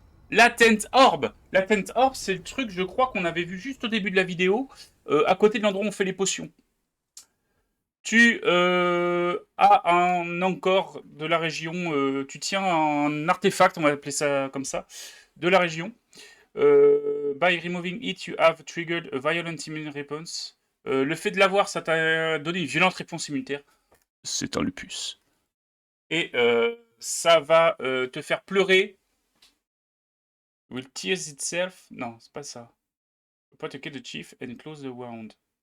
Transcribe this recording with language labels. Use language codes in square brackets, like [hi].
[fr] Latent Orb. Latent Orb, c'est le truc, je crois, qu'on avait vu juste au début de la vidéo, à côté de l'endroit où on fait les potions. Tu as un encore de la région, tu tiens un artefact, on va appeler ça comme ça, de la région. [en] By removing it, you have triggered a violent immune response. [fr] Le fait de l'avoir, ça t'a donné une violente réponse immunitaire. C'est un lupus. Et ça va te faire pleurer. [en] Will tears itself? [fr] Non, c'est pas ça. [en] Protect the chief and close the wound.